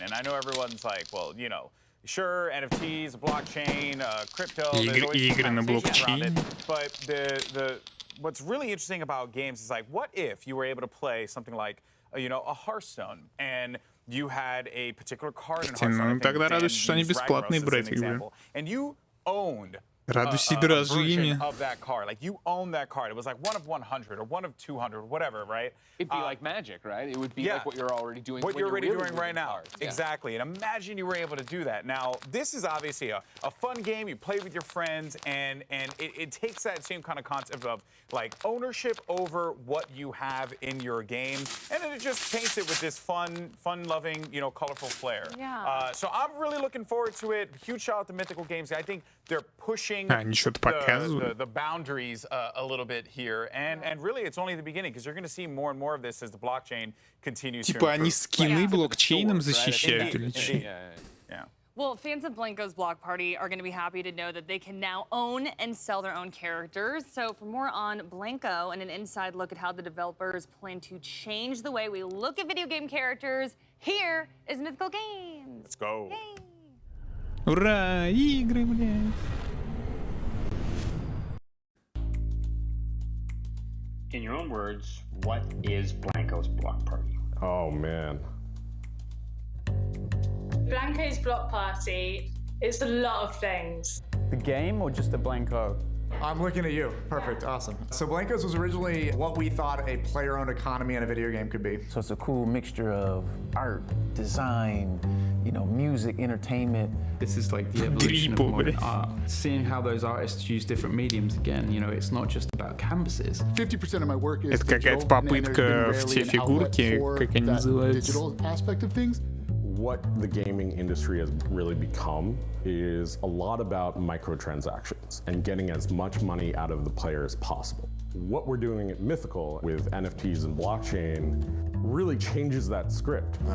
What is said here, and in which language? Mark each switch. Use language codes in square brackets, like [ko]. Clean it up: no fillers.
[en] And I know everyone's like, well, sure, NFTs, blockchain, crypto, there's always conversations around it. But what's really interesting about games is like, what if you were able to play something like, a Hearthstone, and you had a particular card in Hearthstone, [ru] тогда радуйся, что они бесплатные брать игры. [en] and you owned [ru] Радуйся [en] a version of that card. Like, you own that card. It was like 1 of 100 or 1 of 200, whatever, right? It'd be like Magic, right? It would be like what you're already doing. What you're already doing right now. Exactly. And imagine you were able to do that. Now, this is obviously a fun game. You play with your friends, and it takes that same kind of concept of, like, ownership over what you have in your game, and then it just paints it with this fun-loving, colorful flair. Yeah. So I'm really looking forward to it. Huge shout out to Mythical Games. I think they're pushing pushing the boundaries a little bit here, and really it's only the beginning, because you're going to see more and more of this as the blockchain continues to [ru] Типа они [en] improve. [ru] скины блокчейном защищают или что? [en] Yeah. Well, fans of Blanco's Block Party are going to be happy to know that they can now own and sell their own characters. So for more on Blanco and an inside look at how the developers plan to change the way we look at video game characters, here is Mythical Games. Let's go. Yay. [ru] Ура, игры, блядь. [en] In your own words, what is Blanco's Block Party? Oh, man. Blanco's Block Party, it's a lot of things. The game or just the Blanco? I'm looking at you. Perfect. Awesome. So Blancos was originally what we thought a player-owned economy in a video game could be. So it's a cool mixture of art, design, you know, music, entertainment. This is like the evolution of modern art. Seeing how those artists use different mediums again, you know, it's not just about canvases. 50% of my work is [ru] Это какая-то попытка в те фигурки, как они называются. [en] Digital aspect of things. What the gaming industry has really become is a lot about microtransactions and getting as much money out of the player as possible. What we're doing at Mythical with NFTs and blockchain really changes that script.